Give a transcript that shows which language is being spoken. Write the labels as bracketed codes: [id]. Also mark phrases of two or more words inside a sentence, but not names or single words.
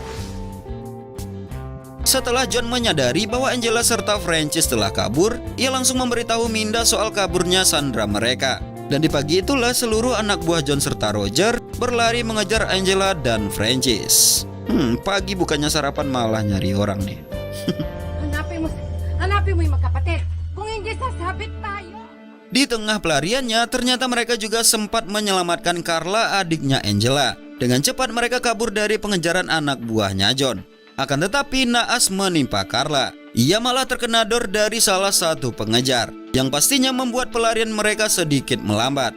[id] Setelah John menyadari bahwa Angela serta Francis telah kabur, ia langsung memberitahu Minda soal kaburnya Sandra mereka. Dan di pagi itulah seluruh anak buah John serta Roger berlari mengejar Angela dan Francis. Pagi bukannya sarapan malah nyari orang nih. [tl] Hanapin mo yung magkapatid. Kung hindi sasabit tayo. [id] Di tengah pelariannya, ternyata mereka juga sempat menyelamatkan Carla, adiknya Angela. Dengan cepat mereka kabur dari pengejaran anak buahnya John. Akan tetapi naas menimpa Carla. Ia malah terkena dor dari salah satu pengejar, yang pastinya membuat pelarian mereka sedikit melambat.